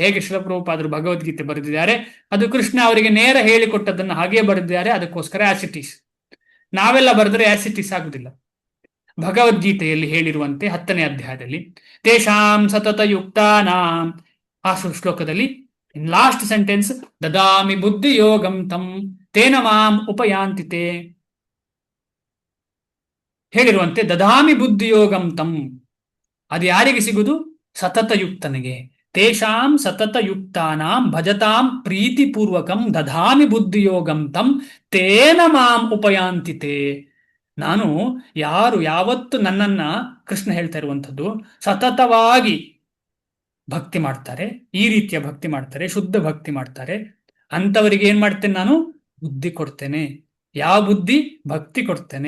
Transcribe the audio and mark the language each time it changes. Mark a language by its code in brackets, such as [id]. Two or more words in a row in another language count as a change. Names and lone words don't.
[kn] ಹೇಗೆ ಶಿಲಪ್ರಭುಪಾದರು ಭಗವದ್ಗೀತೆ ಬರೆದಿದ್ದಾರೆ, ಅದು ಕೃಷ್ಣ ಅವರಿಗೆ ನೇರ ಹೇಳಿಕೊಟ್ಟದನ್ನು ಹಾಗೇ ಬರೆದಿದ್ದಾರೆ. ಅದಕ್ಕೋಸ್ಕರ [en] As It Is. [kn] ನಾವೆಲ್ಲ ಬರೆದರೆ [en] As It Is [kn] ಆಗುದಿಲ್ಲ. ಭಗವದ್ಗೀತೆಯಲ್ಲಿ ಹೇಳಿರುವಂತೆ 10ನೇ ಅಧ್ಯಾಯದಲ್ಲಿ [sa] ತೇಷಾಂ ಸತತ ಯುಕ್ತಾನಾಂ, [kn] ಆ ಶ್ಲೋಕದಲ್ಲಿ [en] last sentence, [sa] ದದಾಮಿ ಬುದ್ಧಿ ಯೋಗಂ ತಂ ತೇನ ಮಾಂ ಉಪಯಾಂತಿತೆ [kn] ಹೇಳಿರುವಂತೆ, [sa] ದದಾಮಿ ಬುದ್ಧಿಯೋಗಂ ತಂ, [kn] ಅದು ಯಾರಿಗೆ ಸಿಗುವುದು? ಸತತಯುಕ್ತನಿಗೆ. [sa] ತೇಷಾಂ ಸತತಯುಕ್ತಾನಾಂ ಭಜತಾಂ ಪ್ರೀತಿಪೂರ್ವಕಂ ದದಾಮಿ ಬುದ್ಧಿಯೋಗಂ ತಂ ತೇನ ಮಾಂ ಉಪಯಾಂತಿತೆ. [kn] ನಾನು ಯಾರು ಯಾವತ್ತು ನನ್ನನ್ನ, ಕೃಷ್ಣ ಹೇಳ್ತಾ ಇರುವಂಥದ್ದು, ಸತತವಾಗಿ ಭಕ್ತಿ ಮಾಡ್ತಾರೆ, ಈ ರೀತಿಯ ಭಕ್ತಿ ಮಾಡ್ತಾರೆ, ಶುದ್ಧ ಭಕ್ತಿ ಮಾಡ್ತಾರೆ, ಅಂಥವರಿಗೆ ಏನ್ ಮಾಡ್ತೇನೆ ನಾನು? ಬುದ್ಧಿ ಕೊಡ್ತೇನೆ. ಯಾವ ಬುದ್ಧಿ? ಭಕ್ತಿ ಕೊಡ್ತೇನೆ.